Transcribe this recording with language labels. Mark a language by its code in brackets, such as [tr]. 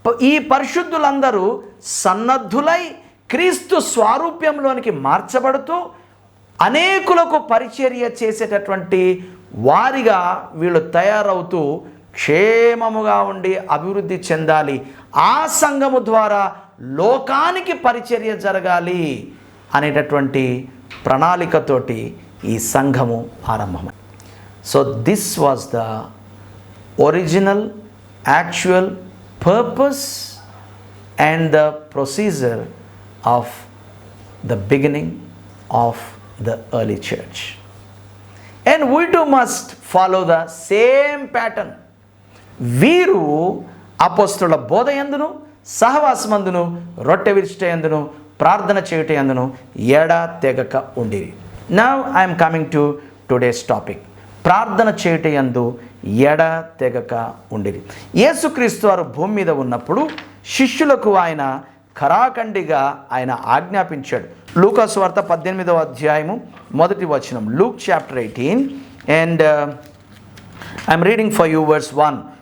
[te] ఈ పరిశుద్ధులందరూ సన్నద్ధులై క్రీస్తు స్వారూప్యంలోనికి మార్చబడుతూ అనేకులకు పరిచర్య చేసేటటువంటి వారిగా వీళ్ళు తయారవుతూ క్షేమముగా ఉండి అభివృద్ధి చెందాలి. ఆ సంఘము ద్వారా లోకానికి పరిచర్య జరగాలి అనేటటువంటి ప్రణాళికతోటి ఈ సంఘము ఆరంభమైంది. [en] So this was the original actual purpose and the procedure of the beginning of the early church. And we too must follow the same pattern. [te] వీరు అపోస్తలుల బోధ యందును సహవాసమందును రొట్టె విరుచుట యందును ప్రార్థన చేయుట యందును ఎడా తెగక ఉండిరి. [en] Now I am coming to today's topic. [te] ప్రార్థన చేయుట యందు ఎడ తెగక ఉండిరి. యేసుక్రీస్తు వారు భూమి మీద ఉన్నప్పుడు శిష్యులకు ఆయన ఖరాఖండిగా ఆయన ఆజ్ఞాపించాడు. లూకా సువార్త 18వ అధ్యాయము 1వ వచనం. [en] Luke chapter 18 and I'm reading for you verse 1.